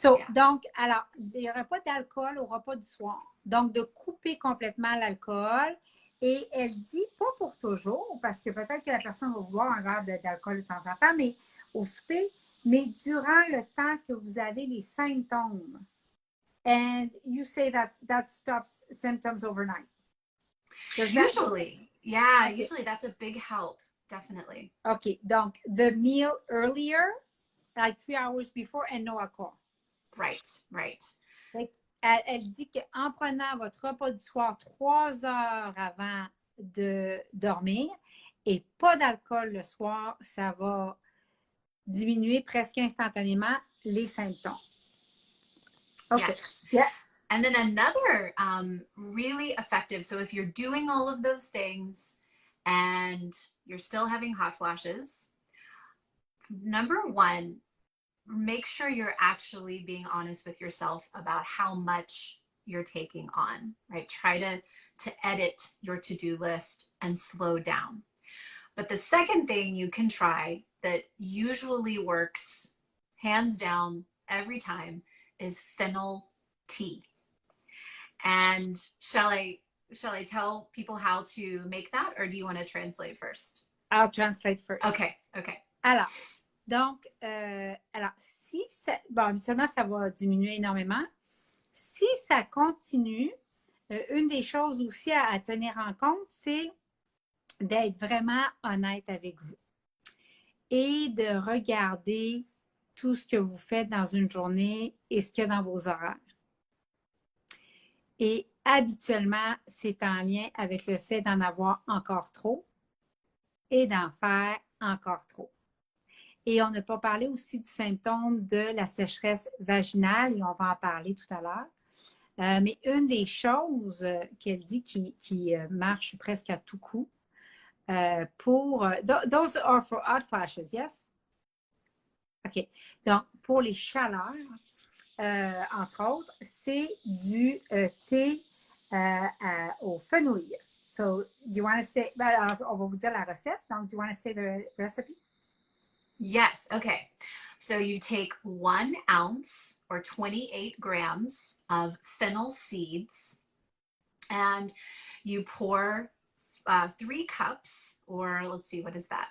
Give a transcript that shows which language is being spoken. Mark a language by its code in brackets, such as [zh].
[fr] Donc, alors, il n'y aura pas d'alcool au repas du soir. Donc, de couper complètement l'alcool. Et elle dit, pas pour toujours, parce que peut-être que la personne va vouloir un verre d'alcool de temps en temps, mais au souper, mais durant le temps que vous avez les symptômes. [en] And you say that stops symptoms overnight. Usually, yeah, okay. Usually that's a big help, definitely. Okay, donc the meal earlier, like 3 hours before, and no alcohol. Right, right. [fr] Elle dit qu'en prenant votre repas du soir 3 heures avant de dormir et pas d'alcool le soir, ça va diminuer presque instantanément les symptômes. [en] Okay. Yes. Yeah. And then another really effective, so if you're doing all of those things and you're still having hot flashes, number one, make sure you're actually being honest with yourself about how much you're taking on, right? Try to edit your to-do list and slow down. But the second thing you can try that usually works hands down every time is fennel tea. And shall I tell people how to make that, or do you want to translate first? I'll translate first. Okay. [fr] Alors, donc, si ça, bon, habituellement, ça va diminuer énormément. Si ça continue, une des choses aussi à tenir en compte, c'est d'être vraiment honnête avec vous et de regarder tout ce que vous faites dans une journée et ce qu'il y a dans vos horaires. Et habituellement, c'est en lien avec le fait d'en avoir encore trop et d'en faire encore trop. Et on n'a pas parlé aussi du symptôme de la sécheresse vaginale, et on va en parler tout à l'heure. Mais une des choses qu'elle dit qui marche presque à tout coup, [en] those are for hot flashes, yes? OK. [fr] Donc, pour les chaleurs, entre autres, c'est du thé au fenouil. [en] So, do you want to say, [fr] alors, on va vous dire la recette. [en] Donc, do you want to say the recipe? Yes. Okay. So you take 1 ounce or 28 grams of fennel seeds and you pour 3 cups, or let's see, what is that?